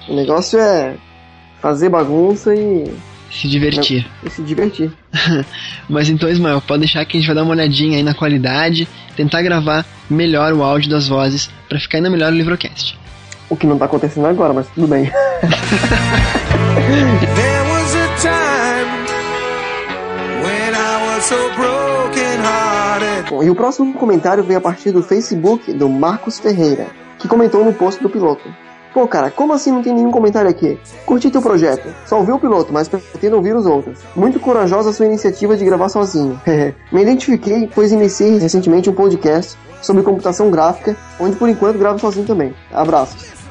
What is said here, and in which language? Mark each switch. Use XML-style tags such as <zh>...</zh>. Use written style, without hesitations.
<pt>O negócio é fazer bagunça e... Se divertir. E se divertir. Mas então, Ismael, pode deixar que a gente vai dar uma olhadinha aí na qualidade, tentar gravar melhor o áudio das vozes pra ficar ainda melhor o LivroCast. O que não tá acontecendo agora, mas tudo bem.</pt> <en>There was a time when I was so broken hearted.</en> <pt>Bom, e o próximo comentário veio a partir do Facebook do Marcos Ferreira, que comentou no post do piloto. Pô, cara, como assim não tem nenhum comentário aqui? Curti teu projeto. Só ouvi o piloto, mas pretendo ouvir os outros. Muito corajosa a sua iniciativa de gravar sozinho. Me identifiquei, pois iniciei recentemente um podcast sobre computação gráfica, onde por enquanto gravo sozinho também. Abraços.</pt>